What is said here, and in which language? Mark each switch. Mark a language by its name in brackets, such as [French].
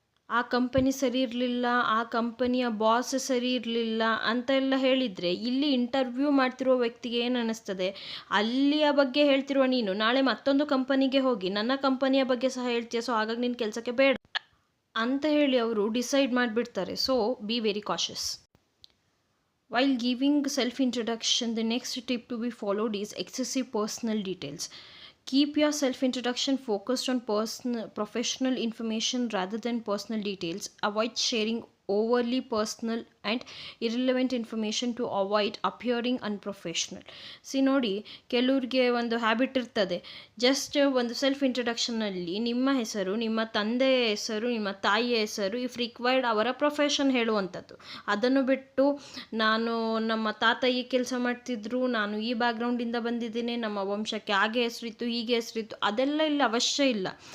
[Kannada] ಆ ಕಂಪನಿ ಸರಿ ಇರಲಿಲ್ಲ, ಆ ಕಂಪನಿಯ ಬಾಸ್ ಸರಿ ಇರಲಿಲ್ಲ ಅಂತೆಲ್ಲ ಹೇಳಿದರೆ ಇಲ್ಲಿ ಇಂಟರ್ವ್ಯೂ ಮಾಡ್ತಿರೋ ವ್ಯಕ್ತಿಗೆ ಏನು ಅನ್ನಿಸ್ತದೆ, ಅಲ್ಲಿಯ ಬಗ್ಗೆ ಹೇಳ್ತಿರುವ ನೀನು ನಾಳೆ ಮತ್ತೊಂದು ಕಂಪನಿಗೆ ಹೋಗಿ ನನ್ನ ಕಂಪನಿಯ ಬಗ್ಗೆ ಸಹ ಹೇಳ್ತೀಯ, ಸೊ ಹಾಗಾಗಿ ನಿನ್ನ ಕೆಲಸಕ್ಕೆ ಬೇಡ ಅಂತ ಹೇಳಿ ಅವರು ಡಿಸೈಡ್ ಮಾಡಿಬಿಡ್ತಾರೆ. [English] So be very cautious. While giving self-introduction, the next tip to be followed is excessive personal details. Keep your self-introduction focused on professional information rather than personal details. Avoid sharing overly personal and irrelevant information to avoid appearing unprofessional. [Kannada] ನೋಡಿ, ಕೆಲವ್ರಿಗೆ ಒಂದು habit ಇರ್ತದೆ, just ಒಂದು self ಇಂಟ್ರಡಕ್ಷನಲ್ಲಿ ನಿಮ್ಮ ಹೆಸರು, ನಿಮ್ಮ ತಂದೆಯ ಹೆಸರು, ನಿಮ್ಮ ತಾಯಿಯ ಹೆಸರು, [English] if required [Kannada] ಅವರ ಪ್ರೊಫೆಷನ್ ಹೇಳುವಂಥದ್ದು. ಅದನ್ನು ಬಿಟ್ಟು ನಾನು ನಮ್ಮ ತಾತ ಈ ಕೆಲಸ ಮಾಡ್ತಿದ್ರು, ನಾನು ಈ ಬ್ಯಾಕ್ಗ್ರೌಂಡಿಂದ ಬಂದಿದ್ದೀನಿ, ನಮ್ಮ ವಂಶಕ್ಕೆ ಹಾಗೆ ಹೆಸರಿತ್ತು, ಹೀಗೆ ಹೆಸರಿತ್ತು, ಅದೆಲ್ಲ ಇಲ್ಲಿ ಅವಶ್ಯ ಇಲ್ಲ.